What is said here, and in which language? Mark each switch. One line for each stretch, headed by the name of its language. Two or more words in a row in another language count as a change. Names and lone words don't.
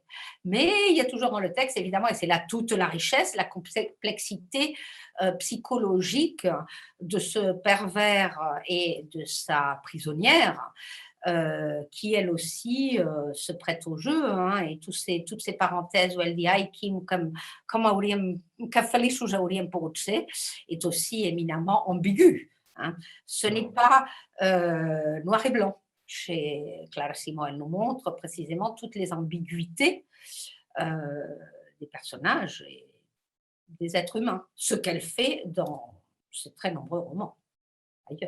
French: Mais il y a toujours dans le texte, évidemment, et c'est là toute la richesse, la complexité psychologique de ce pervers et de sa prisonnière, qui elle aussi se prête au jeu, hein, et toutes ces parenthèses où elle dit
Catalan: ai Kim comme hauríem, que feliços hauríem pogut ser,
French: est aussi éminemment ambigu. Hein. Ce n'est pas noir et blanc. Chez Clara Simon, elle nous montre précisément toutes les ambiguïtés des personnages et des êtres humains, ce qu'elle fait dans ses très nombreux romans ailleurs.